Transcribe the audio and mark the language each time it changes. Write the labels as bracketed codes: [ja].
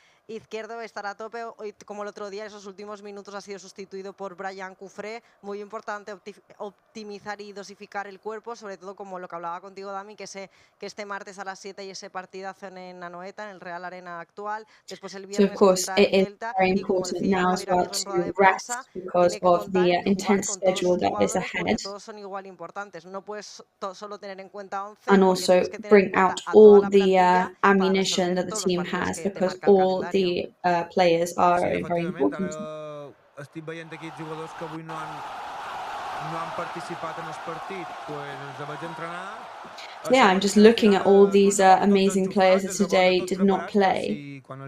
[es] Izquierdo estará a tope, hoy como el otro día, esos últimos minutos ha sido sustituido por Brian Cufré, muy importante optimizar y dosificar el cuerpo, sobre todo como lo que hablaba contigo Dami, que este martes a las 7 y ese partidazo en Anoeta, en el Real Arena actual, después el viernes contra el Celta, y como decía [en] now as well to rest because of the intense schedule that is ahead, [es] todos son igual importantes, no puedes solo tener en cuenta 11, [en] and also bring out all the ammunition that the team has, because all the players are very important. [ca] Estic veient aquí jugadors que avui no han participat en el partit, els vaig entrenar. [en] Yeah, I'm just looking at all these amazing players that today did not play.